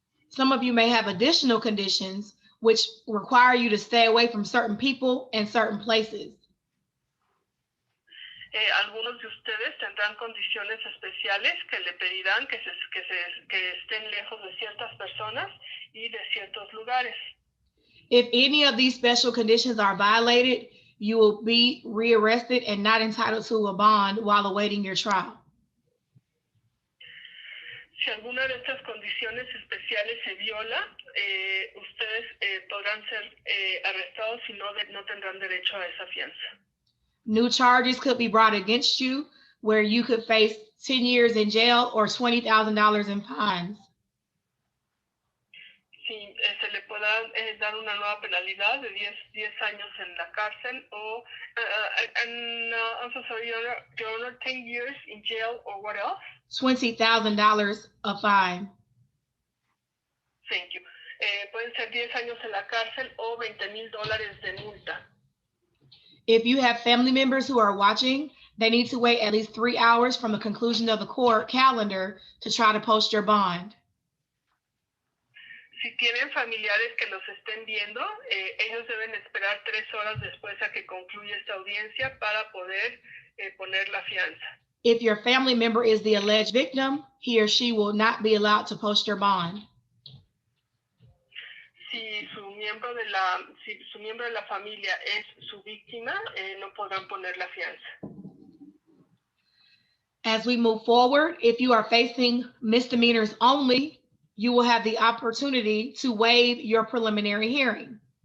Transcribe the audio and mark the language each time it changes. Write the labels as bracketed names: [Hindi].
[English] Some of you may have additional conditions which require you to stay away from certain people and certain places. [Spanish] Algunos de ustedes tendrán condiciones especiales que le pedirán que estén lejos de ciertas personas y de ciertos lugares. [English] If any of these special conditions are violated, you will be rearrested and not entitled to a bond while awaiting your trial. [Spanish] Si alguna de estas condiciones especiales se viola, ustedes podrán ser arrestados y no tendrán derecho a esa fianza. [English] New charges could be brought against you where you could face 10 years in jail or $20,000 in fines. [Spanish] Sí, se le pueda dar una nueva penalidad de 10 años en la cárcel o, [English] I'm so sorry, Your Honor, 10 years in jail or what else? $20,000 a fine. Thank you. [Spanish] pueden ser 10 años en la cárcel o $20,000 de multa. [English] If you have family members who are watching, they need to wait at least 3 hours from the conclusion of the court calendar to try to post your bond. [Spanish] Si tienen familiares que los estén viendo, ellos deben esperar 3 horas después a que concluya esta audiencia para poder poner la fianza. [English] If your family member is the alleged victim, he or she will not be allowed to post your bond. [Spanish] Si su miembro de la familia es su víctima, no podrán poner la fianza. [English] As we move forward, if you are facing misdemeanors only, you will have the opportunity to waive your preliminary hearing.